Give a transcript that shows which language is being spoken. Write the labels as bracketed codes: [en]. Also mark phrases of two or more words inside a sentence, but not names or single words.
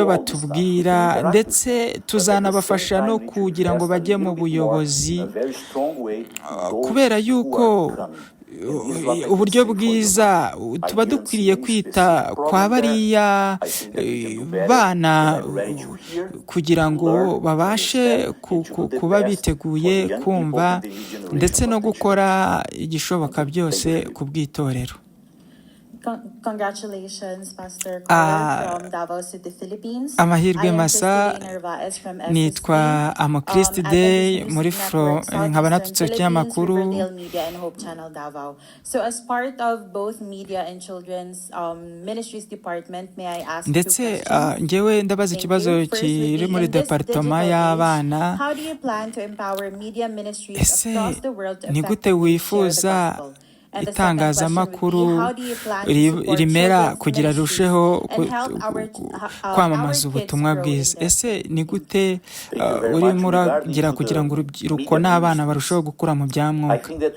[rw] batubwira, ndetse tuzanabafasha no kugira ngo bajye mu buyobozi, kubera yuko uburyo bwiza tuba dukwiriye kwita kwa bariya bana kugira ngo babashe kuba biteguye kumva ndetse no gukora igishoboka byose ku bw'itorero. [en] Congratulations, Pastor Köhler from Davao City, Philippines. [rw] Amahirwe masa, nitwa Amokristi Day muri nkaba naturutse kinyamakuru. [en] So as part of both media and children's ministries department, may I ask [rw] ndetse ngewe ndabaza ikibazo kiri muri departoma y'abana. [en] How do you plan to empower media ministries across the world to [rw] ni gute wifuza itangazamakuru rimera kugira rusheho kwamamaza ubutumwa bwiza? Ese ni gute urimo uragira kugira ngo urubyiruko n'abana barusheho gukura mu bya mwuka?